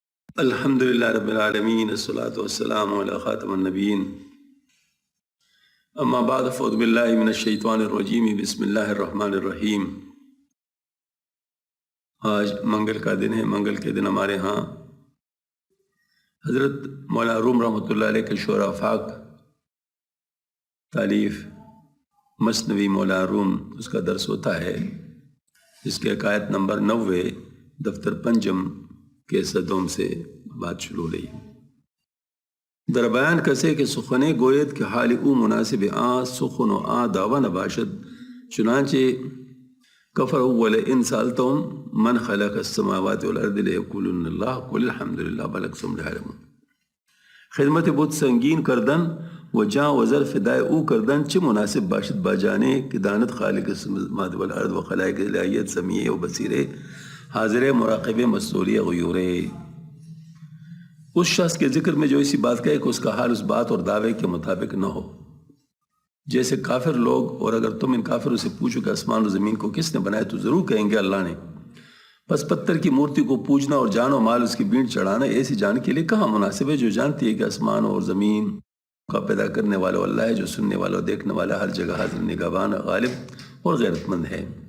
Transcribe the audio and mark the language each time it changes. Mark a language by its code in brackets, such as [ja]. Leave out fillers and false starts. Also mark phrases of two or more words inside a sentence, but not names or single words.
[ar] الحمد للہ رب العالمین الصلاۃ والسلام علی خاتم النبیین اما بعد فاعوذ باللہ من الشیطان الرجیم بسم اللہ الرحمن الرحیم۔ [ur] آج منگل کا دن ہے۔ منگل کے دن ہمارے ہاں حضرت مولانا روم [ar] رحمۃ اللہ علیہ [ur] کے شعراء افاق تالیف مثنوی مولانا روم اس کا درس ہوتا ہے، جس کے عقائد نمبر 90 دفتر پنجم کے صدوم سے بات شروع ہو رہی۔ [fa] در بیان کسے کہ سخنے گوید کہ حال او مناسب سخن و دعوی نباشد، چنانچہ کفر اول [ar] ان سالتم من خلق السماوات والارض لیقولن اللہ قل الحمد للہ بل اکثرهم لا یعلمون۔ [fa] خدمت بت سنگین کردن و جاں و ظرف دائے او کردن چھ مناسب باشد باجانے کہ دانت [ar] خالق السماوات والارض [fa] و خلائق الہیت سمیع و بصیر حاضر مراقب مستوری غیور۔ [ur] اس شخص کے ذکر میں جو اسی بات کہے کہ اس کا حال اس بات اور دعوے کے مطابق نہ ہو، جیسے کافر لوگ، اور اگر تم ان کافروں سے پوچھو کہ آسمان و زمین کو کس نے بنایا تو ضرور کہیں گے اللہ نے۔ پس پتھر کی مورتی کو پوجنا اور جان و مال اس کی بھیڑ چڑھانا ایسی جان کے لیے کہاں مناسب ہے جو جانتی ہے کہ آسمان اور زمین کا پیدا کرنے والا اللہ ہے، جو سننے والا اور دیکھنے والا ہر جگہ حاضر نگہبان غالب اور غیرت مند ہے۔